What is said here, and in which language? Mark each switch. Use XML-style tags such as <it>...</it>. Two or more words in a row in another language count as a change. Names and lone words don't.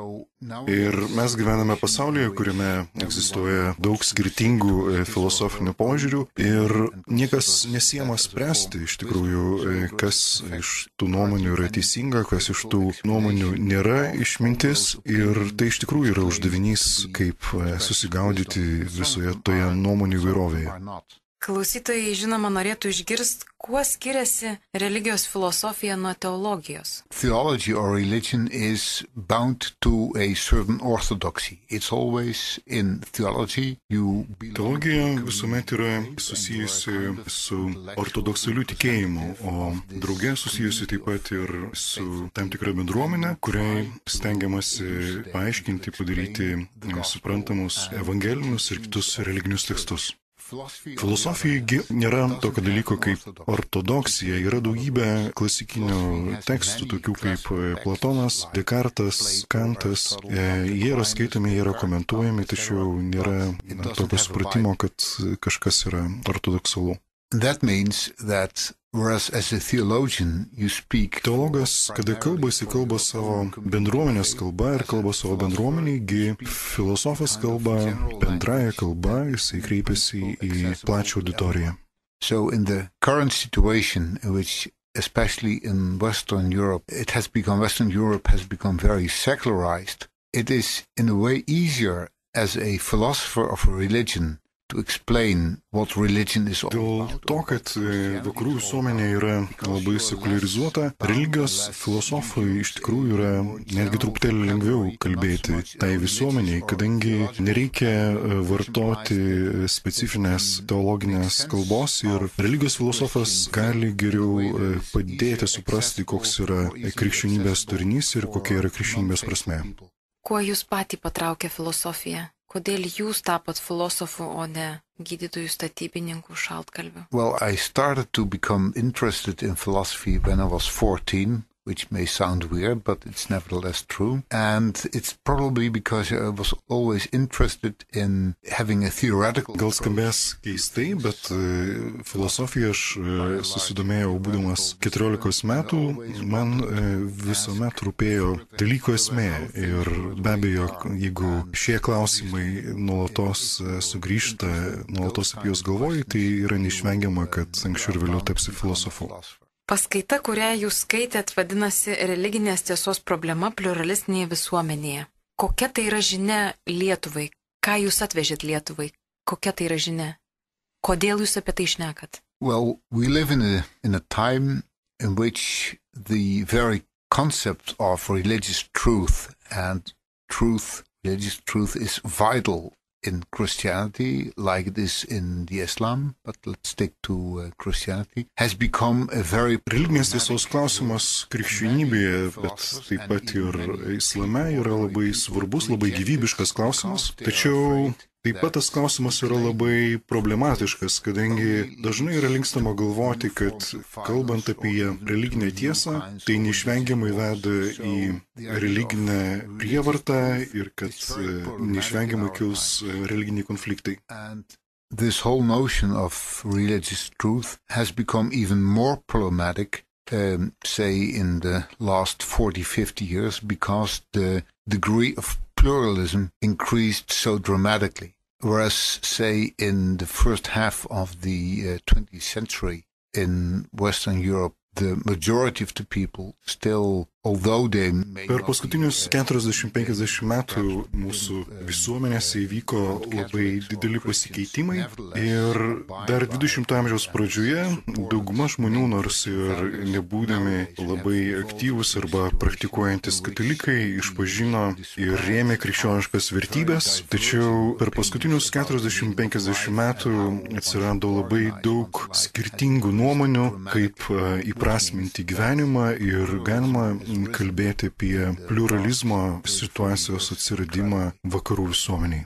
<lt>Ir mes gyvename pasaulyje, kuriame egzistuoja daug skirtingų filosofinių požiūrių ir niekas nesiema spręsti iš tikrųjų, kas iš tų nuomonių yra teisinga, kas iš tų nuomonių nėra išmintis ir tai iš tikrųjų yra uždavinys, kaip susigaudyti visoje toje nuomonių įvairovėje. Klausytojai, žinoma, norėtų išgirsti, kuo skiriasi religijos filosofija nuo teologijos.</lt> <en>Theology or religion is bound to a certain orthodoxy. It's always in theology you belong.</en> <lt>Teologija visuomet yra susijusi su ortodoksaliu tikėjimu, o drauge susijusi taip pat ir su tam tikra bendruomenė, kuriai stengiamasi paaiškinti, padaryti suprantamus evangelinius ir kitus religinius tekstus. Filosofijai nėra tokio dalyko kaip ortodoksija, yra daugybė klasikinių tekstų, tokių kaip Platonas, Dekartas, Kantas. Jie yra skaitomi, jie yra komentuojami, tačiau nėra tokio supratimo, kad kažkas yra ortodoksalu.</lt> <en>That means that whereas as a theologian you speak.</en> <lt>Teologas, kada kalbasi, kalba savo bendruomenės kalba ir kalba savo bendruomeniai, filosofas kalba bendraja kalba, jisai kreipiasi į plačią auditoriją.</lt> <en>So in the current situation in which especially in Western Europe Western Europe has become very secularized, it is in a way easier as a philosopher of a religion to explain what religion is all about.</en> <lt>Dėl to, kad vakarų visuomenė yra labai sekularizuota, religijos filosofai iš tikrųjų yra netgi truputėlį lengviau kalbėti tai visuomeniai, kadangi nereikia vartoti specifinės teologinės kalbos ir religijos filosofas gali geriau padėti suprasti, koks yra krikščionybės turinys ir kokia yra krikščionybės prasmė. Kuo jūs patį patraukė filosofija? Kodėl jūs tapot filosofu, o ne gydytojų statybininkų šaltkalvių?</lt> <en>Well, I started to become interested in philosophy when I was 14, which may sound weird, but it's nevertheless true. And it's probably because I was always interested in having a theoretical...</en> <lt>Gal skambės keistai, bet filosofiją aš susidomėjau būdamas 14 metų. Man visuomet rūpėjo dalyko esmė. Ir be abejo, jeigu šie klausimai nuolatos sugrįžta, nuolatos apie juos galvoji, tai yra neišvengiama, kad anksčiau ir vėliau tapsi filosofu. Paskaita, kurią jūs skaitėt, vadinasi religinės tiesos problema pluralistinėje visuomenėje. Kokia tai yra žinia Lietuvai? Ką jūs atvežėt Lietuvai? Kokia tai yra žinia? Kodėl jūs apie tai šnekat?</lt> <en>Well, we live in a time in which the very concept of religious truth religious truth is vital in Christianity, like it is in the Islam, but let's stick to Christianity, has become a very...</en> <lt>Religinės tiesos klausimas krikščionybėje, bet taip pat ir Islame yra labai svarbus, labai gyvybiškas klausimas, tačiau taip pat tas klausimas yra labai problematiškas, kadangi dažnai yra linkstama galvoti, kad kalbant apie religinę tiesą, tai neišvengiamai veda į religinę prievartą ir kad neišvengiamai kils religiniai konfliktai.</lt> <en>This whole notion of religious truth has become even more problematic, say in the last 40-50 years, because the degree of pluralism increased so dramatically. Whereas, say, in the first half of the 20th century, in Western Europe, the majority of the people still, although they may</en> <lt>Per paskutinius 40-50 metų mūsų visuomenėse įvyko labai dideli pasikeitimai ir dar 20-ojo amžiaus pradžioje dauguma žmonių, nors ir nebūdami labai aktyvus arba praktikuojantis katalikai, išpažino ir rėmė krikščioniškas vertybės, tačiau per paskutinius 40-50 metų atsirado labai daug skirtingų nuomonių, kaip įprasminti gyvenimą ir galima kalbėti apie pluralizmo situacijos atsiradimą vakarų visuomeniai.</lt>